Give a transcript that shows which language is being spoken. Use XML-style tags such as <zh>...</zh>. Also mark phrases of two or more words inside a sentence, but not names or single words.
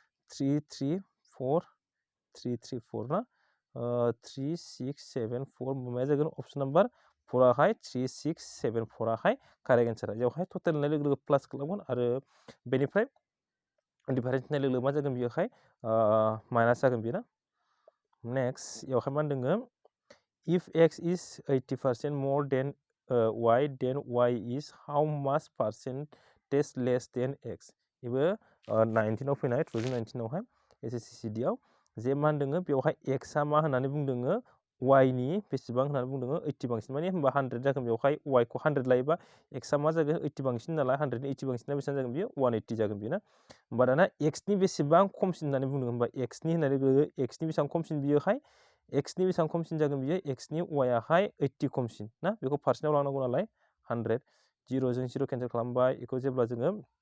<brx>334 ना 3674 माया जागोन</brx> <en>option number</en> <brx>4 आवहाय 3674 आवहाय</brx> <en>correct answer</en> <brx>बेवहाय टटेल होननाय लोगो लोगो प्लास खालामगोन आरो बेनिफ्राय डिफारेन्स होननाय लोगो लोगो मा जागोन बेयावहाय माइनास जागोन बेयो ना। नेक्स्ट बेवहाय मा होनदों</brx> <en>if x is 80% more than y then y is how much percentage less than x</en> <brx>बेबो 19आव फैनाय 2019 आवहाय SSC आव जे मा होनदों बेवहाय x आ मा होननानै बुंदों y नि बेसेबां होननानै बुंदों 80 बांसिन माने होमबा 100 जागोन बेवहाय y खौ 100 लायोबा x आ मा जागोन 80 बांसिन नालाय 100 नि 80 बांसिना बेसेबां जागोन बियो 180 जागोन बियो ना होमबा दाना x नि बेसेबां खमसिन होननानै बुंदों होमबा x नि होननाय लोगो x नि बेसेबां खमसिन बियोहाय x नि बेसेबां खमसिन जागोन बियो x नि y आहाय 80 खमसिन ना बेखौ फारसेनाव लानांगौ नालाय 100 0 जों 0 केनसेल खालामबाय बेखौ जेब्ला जोङो</brx>